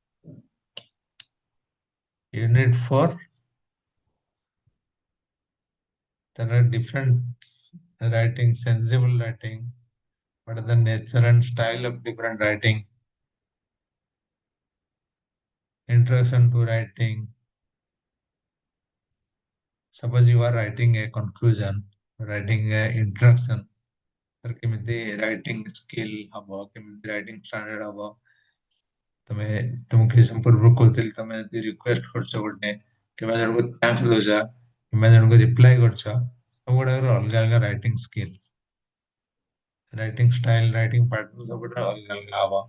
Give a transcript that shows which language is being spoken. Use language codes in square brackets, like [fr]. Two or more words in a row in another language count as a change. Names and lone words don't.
[en] Unit 4, there are different writing, sensible writing. What are the nature and style of different writing? Introduction to writing. Suppose you are writing a conclusion, writing a introduction. [or] तर କେମିତି [en] writing skill [or] ହବ, କେମିତି [en] writing standard [or] ହବ। ତମେ ତୁମକୁ କିଛି ସମୟ ପୂର୍ବରୁ କହୁଥିଲି, ତମେ ଯଦି ରିକ୍ୱେଷ୍ଟ କରୁଛ ଗୋଟେ, କିମ୍ବା ଜଣଙ୍କୁ ଥ୍ୟାଙ୍କ୍ସ ଦଉଛ, କିମ୍ବା ଜଣଙ୍କୁ ରିପ୍ଲାଏ କରୁଛ, ସବୁ ଗୁଡାକର ଅଲଗା ଅଲଗା [en] writing skill, writing style, writing pattern [or] ସବୁଟା ଅଲଗା ଅଲଗା ହବ।